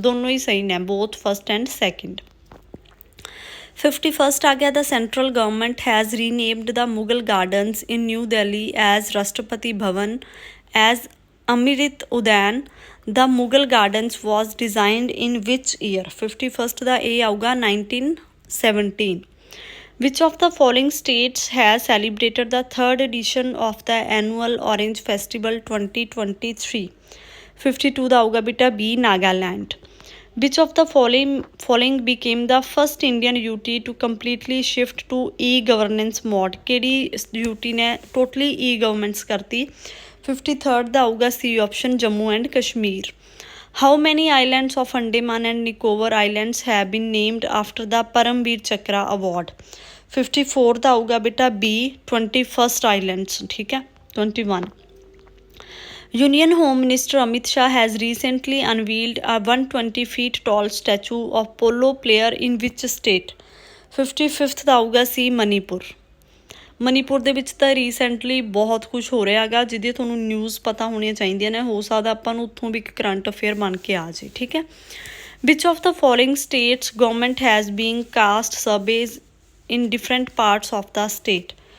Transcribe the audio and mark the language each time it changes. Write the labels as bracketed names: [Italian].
[Punjabi] ਦੋਨੋਂ ਹੀ ਸਹੀ ਨੇ, [English] both first and second। [Punjabi] 51st ਆ ਗਿਆ [English] the central government has renamed the Mughal Gardens in New Delhi as Rashtrapati Bhavan as Amrit Udayan। The Mughal Gardens was designed in which year? [Punjabi] 51st ਦਾ A ਆਊਗਾ 1917। [English] Which of the following states has celebrated the third edition of the annual Orange Festival 2023? [Punjabi] 52 ਦਾ ਆਊਗਾ ਬੇਟਾ B Nagaland। [English] Which of the following became the first Indian UT to completely shift to e-governance mode? [Punjabi] ਕਿਹੜੀ UT ਨੇ totally e-governance ਕਰਤੀ? 53rd ਦਾ ਆਊਗਾ C option Jammu and Kashmir. [English] How many islands of Andaman and Nicobar Islands have been named after the Paramveer Chakra Award? [Punjabi] 54 ਦਾ ਆਊਗਾ ਬੇਟਾ B 21st Islands। ਠੀਕ ਹੈ। [English] 21 Union Home Minister Amit Shah has recently unveiled a 120 feet tall statue of polo player in which state? [Punjabi] 55th ਦਾ ਆਊਗਾ C Manipur. Manipur ਦੇ ਵਿੱਚ ਤਾਂ recently ਬਹੁਤ ਕੁਛ ਹੋ ਰਿਹਾ ਹੈਗਾ ਜਿਹਦੀ ਤੁਹਾਨੂੰ ਨਿਊਜ਼ ਪਤਾ ਹੋਣੀਆਂ ਚਾਹੀਦੀਆਂ ਨੇ। ਹੋ ਸਕਦਾ ਆਪਾਂ ਨੂੰ ਉੱਥੋਂ ਵੀ ਇੱਕ ਕਰੰਟ ਅਫੇਅਰ ਬਣ ਕੇ ਆ ਜੇ। ਠੀਕ ਹੈ। [English] Which of the following states government has been caste surveys in different parts of the state?